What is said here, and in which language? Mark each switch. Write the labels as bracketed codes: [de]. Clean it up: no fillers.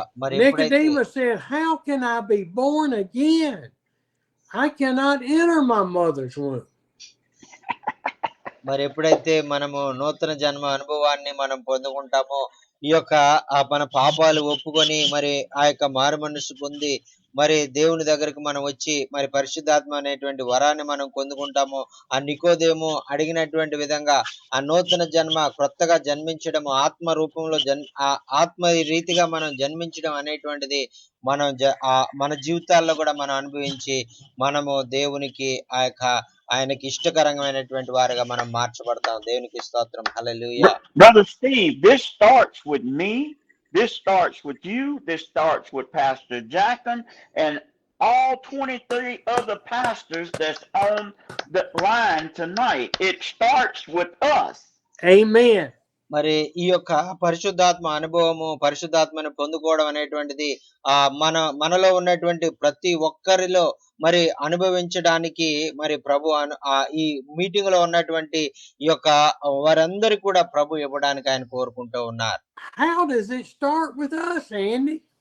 [en] Nicodemus said, "How can I be born again? I cannot enter my mother's womb." [te] మరి ఎప్పుడైతే మనము నూతన జన్మ అనుభవాన్ని మనం పొందుకుంటామో, ఈ యొక్క మన పాపాలు ఒప్పుకొని మరి ఆ యొక్క మారు మనసు పొంది మరి దేవుని దగ్గరికి మనం వచ్చి మరి పరిశుద్ధాత్మ అనేటువంటి వరాన్ని మనం పొందుకుంటాము. ఆ నికోదేము అడిగినటువంటి విధంగా ఆ నూతన జన్మ, క్రొత్తగా జన్మించడము, ఆత్మ రూపంలో ఆత్మ రీతిగా మనం జన్మించడం అనేటువంటిది మనం మన జీవితాల్లో కూడా మనం అనుభవించి మనము దేవునికి ఆయనకి ఇష్టకరమైనటువంటి వారిగా మనం మార్చబడతాం. దేవునికి స్తోత్రం. హల్లెలూయా. [en] Brother Steve, this starts with me. This starts with you. This starts with Pastor Jackson and all 23 other pastors that's on the line tonight. It starts with us. Amen. [te] మరి ఈ యొక్క పరిశుద్ధాత్మ అనుభవము, పరిశుద్ధాత్మను పొందుకోవడం అనేటువంటిది మనలో ఉన్నటువంటి ప్రతి ఒక్కరిలో మరి అనుభవించడానికి మరి ప్రభు ఈ మీటింగ్ లో ఉన్నటువంటి ఈ యొక్క వారందరికీ కూడా ప్రభు ఇవ్వడానికి ఆయన కోరుకుంటూ ఉన్నారు. [en] How does it start with us, Andy?